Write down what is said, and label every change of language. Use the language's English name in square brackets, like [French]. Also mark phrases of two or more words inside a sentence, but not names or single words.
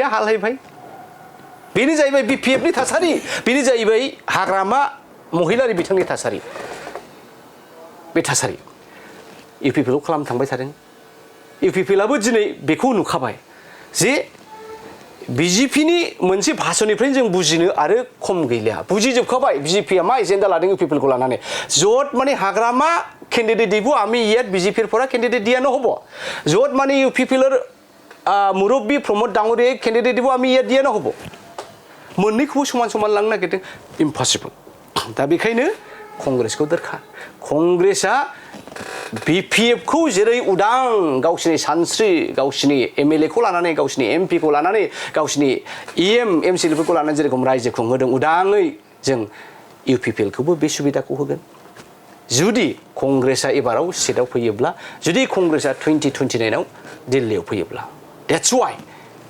[Bodo] हालायबाय बेनो जाहैबाय बिपिएफनि थासारि बेनो जाहैबाय हाग्रामा महिलारि बिथांनि थासारि बे थासारि इउपिपिएलखौ खालामनो थांबाय थादों इउपिपिएलआबो दिनै बेखौ नुखाबाय जे बिजेपिनि मोनसे भाषणनिफ्रायनो जों बुजिनो आरो खम गैलिया बुजिजोबखाबाय बिजेपिआ मा एजेन्डा लादों इउपिपिएलखौ लानानै [Assamese] য'ত মানে হাগ্রামা ক্যান্ডিডেট দিব আমি ইয়াত বিজেপিৰ পৰা ক্যান্ডিডেট দিয়া নহ'ব য'ত মানে ইউপিপিএলৰ মুৰব্বী প্ৰমোদ ডাঙৰীয়াই ক্যান্ডিডেট দিব আমি ইয়াত দিয়া নহ'ব मोननैखौबो [Bodo] समान समान लांनो नागिरदों इम्पसिबल दा बेखायनो कंग्रेसखौ दरखार कंग्रेसआ बिपिएफखौ जेरै उदां गावसिनि सानस्रि गावसिनि एमएलएखौ लानानै गावसिनि एमपिखौ लानानै गावसिनि इएम एमसिएलफोरखौ लानानै जेरखम रायजो खुंहोदों उदाङै जों इउपिपिएलखौबो बे सुबिदाखौ होगोन जुदि कंग्रेसआ एबाराव सिटआव फैयोब्ला जुदि कंग्रेसआ 2029आव दिल्लीयाव फैयोब्ला [English] that's why